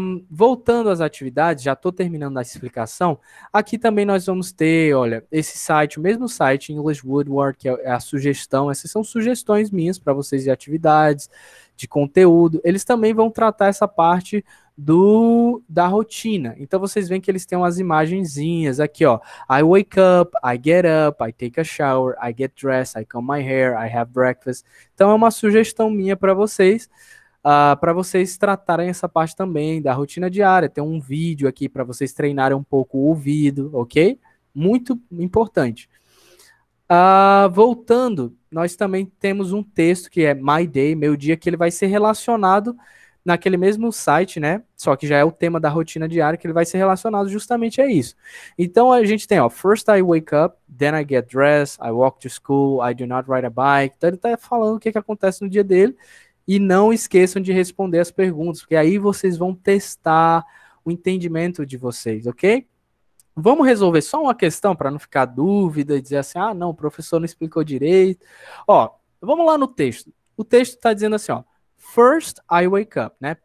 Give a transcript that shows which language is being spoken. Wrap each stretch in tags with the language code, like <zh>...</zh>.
<pt>Voltando às atividades, já estou terminando a explicação. Aqui também nós vamos ter, olha, esse site, o mesmo site, English Woodward, que é a sugestão. Essas são sugestões minhas para vocês de atividades, de conteúdo. Eles também vão tratar essa parte da rotina. Então vocês veem que eles têm umas imagenzinhas aqui, ó.</pt> <en>I wake up, I get up, I take a shower, I get dressed, I comb my hair, I have breakfast.</en> <pt>Então é uma sugestão minha para vocês tratarem essa parte também da rotina diária. Tem um vídeo aqui para vocês treinarem um pouco o ouvido, ok? Muito importante. Voltando, nós também temos um texto que é My Day, meu dia, que ele vai ser relacionado naquele mesmo site, né? Só que já é o tema da rotina diária, que ele vai ser relacionado justamente a isso. Então a gente tem, ó,</pt> <en>first I wake up, then I get dressed, I walk to school, I do not ride a bike.</en> <pt>Então ele tá falando o que acontece no dia dele. E não esqueçam de responder as perguntas, porque aí vocês vão testar o entendimento de vocês, ok? Vamos resolver só uma questão para não ficar dúvida e dizer assim, não, o professor não explicou direito. Ó, vamos lá no texto. O texto está dizendo assim, ó,</pt> <en>first I wake up,</en> <pt>né?</pt>